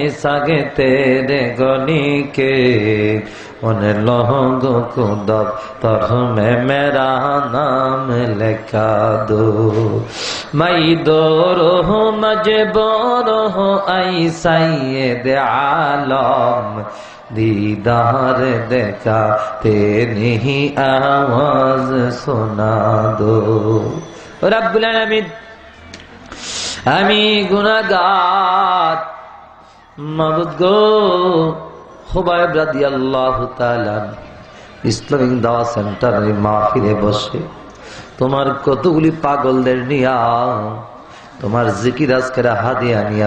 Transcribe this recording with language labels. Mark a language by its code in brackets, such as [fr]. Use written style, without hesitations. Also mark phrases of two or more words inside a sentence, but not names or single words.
[ur] سگے تیرے گلی کے ان لوگوں کو دفتر میں میرا نام لکھا دو میں دور ہوں مجبور ہوں اے سید عالم دیدار دیکھا تیری آواز سنا دو [ar] رب العالمین [bn] আমি গুনাহগার মাবুদ গো খুবাইব রাদিয়াল্লাহু তাআলা ইসলামিক দাওয়া সেন্টারের মাহফিলে বসে তোমার কতগুলি পাগলদের নিয়া তোমার জিকির আজকের হাদিয়া নিয়া